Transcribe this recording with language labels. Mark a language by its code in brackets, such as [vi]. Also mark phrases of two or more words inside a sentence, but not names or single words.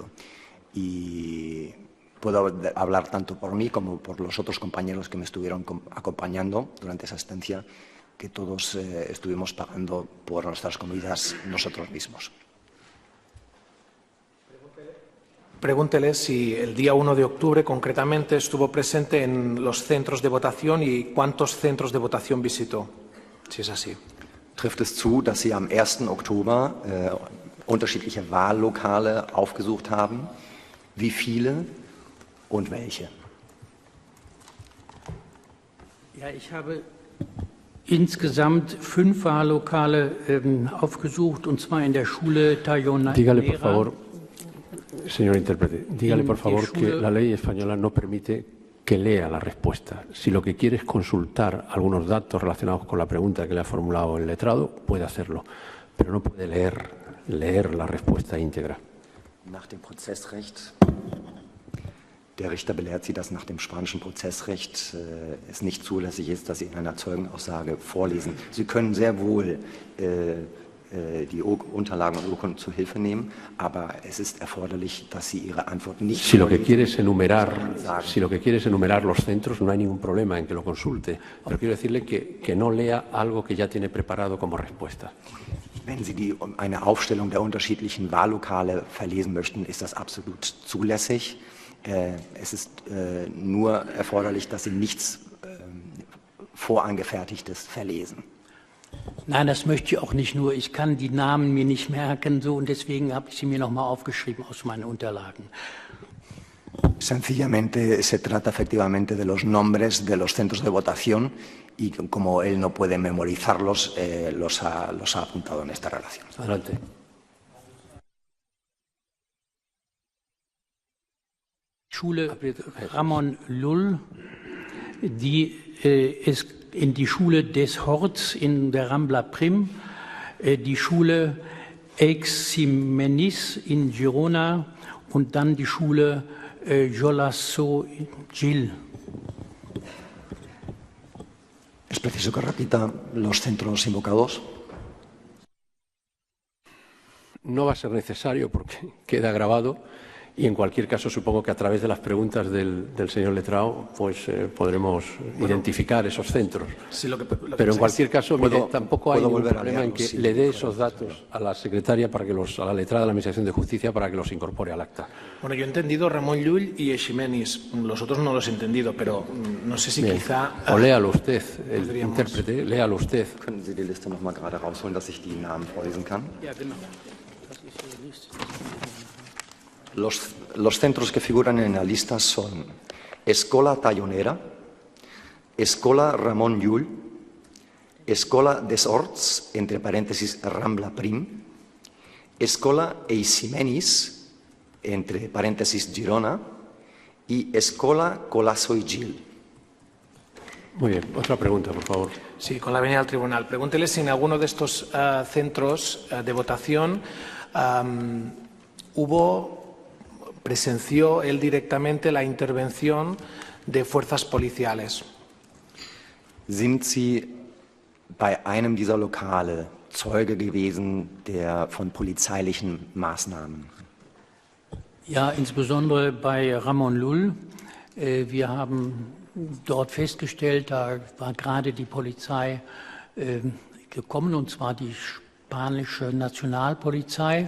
[es] Y puedo hablar tanto por mí como por los otros compañeros que me estuvieron acompañando durante esa estancia, que todos estuvimos pagando por nuestras comidas nosotros mismos. Pregúntele si el día 1 de octubre concretamente estuvo presente en los centros de votación y cuántos centros de votación visitó, si es así. [de] Trifft es zu, dass Sie am 1. Oktober unterschiedliche Wahllokale aufgesucht haben? Wie viele und welche? Ja, ich habe insgesamt 5 Wahllokale aufgesucht, und zwar in der Schule Tayona. [es] Dígale, por favor, señor intérprete, dígale, por favor, que la ley española no permite que lea la respuesta. Si lo que quiere es consultar algunos datos relacionados con la pregunta que le ha formulado el letrado, puede hacerlo, pero no puede leer la respuesta íntegra. [de] Nach dem Prozessrecht. Der Richter belehrt Sie, dass nach dem spanischen Prozessrecht es nicht zulässig ist, dass Sie in einer Zeugenaussage vorlesen. Sie können sehr wohl die Unterlagen und Urkunden zu Hilfe nehmen, aber es ist erforderlich, dass Sie Ihre Antwort nicht... [es] Si lo que quiere es enumerar los centros, no hay ningún problema en que lo consulte, pero quiero decirle que no lea algo que ya tiene preparado como respuesta. [de] Wenn Sie eine Aufstellung der unterschiedlichen Wahllokale verlesen möchten, ist das absolut zulässig. Es ist nur erforderlich, dass Sie nichts Vorangefertigtes verlesen. Nein, das möchte ich auch nicht nur. Ich kann die Namen mir nicht merken, so, und deswegen habe ich sie mir nochmal aufgeschrieben aus meinen Unterlagen. [es] Sencillamente se trata efectivamente de los nombres de los centros de votación y como él no puede memorizarlos, los ha apuntado en esta relación. Adelante. [de] Schule Ramon Llull, die ist in die Schule des Horts in der Rambla Prim, die Schule Eiximenis in Girona und dann die Schule Jolasso Gil. [es] ¿Es preciso que repita los centros invocados? No va a ser necesario porque queda grabado. Y en cualquier caso, supongo que a través de las preguntas del señor letrado, pues podremos identificar esos centros. Sí, pero en cualquier caso, mire, tampoco hay ningún problema en que le dé esos datos a la secretaria, a la letrada de la Administración de Justicia, para que los incorpore al acta. Bueno, yo he entendido Ramón Llull y Eiximenis. Los otros no los he entendido, pero no sé si Bien. quizá... O léalo usted, el intérprete, léalo usted. [de] Können Sie die Liste noch mal gerade rausholen, dass ich die Namen vorlesen kann? Ja, genau. Das ist die Liste. [es] Los centros que figuran en la lista son Escola Tallonera, Escola Ramon Llull, Escola des Horts, entre paréntesis Rambla Prim, Escola Eiximenis, entre paréntesis Girona, y Escola Jolasso Gil. Muy bien, otra pregunta, por favor. Sí, con la venia al tribunal. Pregúntele si en alguno de estos centros de votación presenció él directamente la intervención de fuerzas policiales. [de] Sind Sie bei einem dieser Lokale Zeuge gewesen von polizeilichen Maßnahmen? Ja, insbesondere bei Ramon Llull. Wir haben dort festgestellt, da war gerade die Polizei gekommen, und zwar die spanische Nationalpolizei.